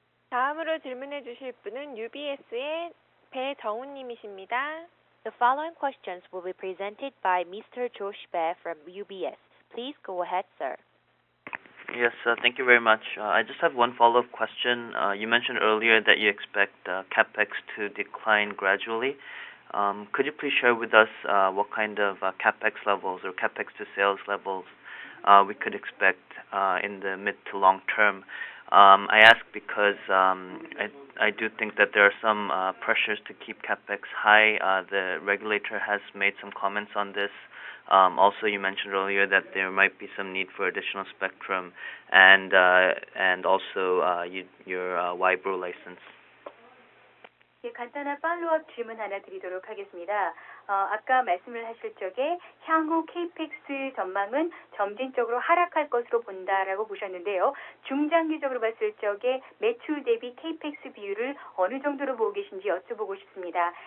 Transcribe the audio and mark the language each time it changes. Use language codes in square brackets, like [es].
[ko] 다음으로 질문해 주실 분은 UBS의 배정훈 님이십니다. [en] The following questions will be presented by Mr. Josh Bae from UBS. Please go ahead, sir. Yes, thank you very much. I just have one follow-up question. You mentioned earlier that you expect CapEx to decline gradually. Could you please share with us what kind of CapEx levels or CapEx to sales levels we could expect in the mid to long term? I ask because I do think that there are some pressures to keep CapEx high. The regulator has made some comments on this. Also, you mentioned earlier that there might be some need for additional spectrum and also your YBRO license. [ko] 예, 간단한 팔로우업 질문 하나 드리도록 하겠습니다. 아까 말씀을 하실 적에 향후 KPX 전망은 점진적으로 하락할 것으로 본다라고 보셨는데요. 중장기적으로 봤을 적에 매출 대비 KPX 비율을 어느 정도로 보고 계신지 여쭤보고 싶습니다.